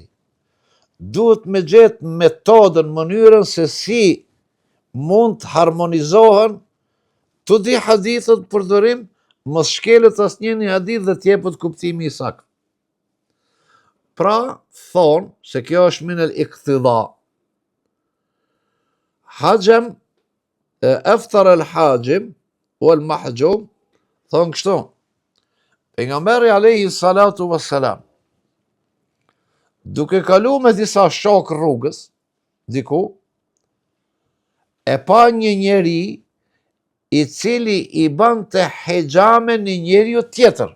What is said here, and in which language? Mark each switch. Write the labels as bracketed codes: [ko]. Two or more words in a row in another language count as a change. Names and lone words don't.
[sq] Duhet me gjetë metodën, mënyrën se si mund të harmonizohen të dy hadithet përdorim, mos shkelet asnjë një hadith dhe t'jepet kuptimi i saktë. Pra, thonë se kjo është [ar] من الاقتداء. احتجم، أفطر الحاجم والمحجوم, [sq] thonë kështu. Pejgamberi [ar] عليه الصلاة والسلام, [sq] duke kalu me disa shok rrugës, diku, e pa një njeri i cili i bante hijame një njeriu tjetër.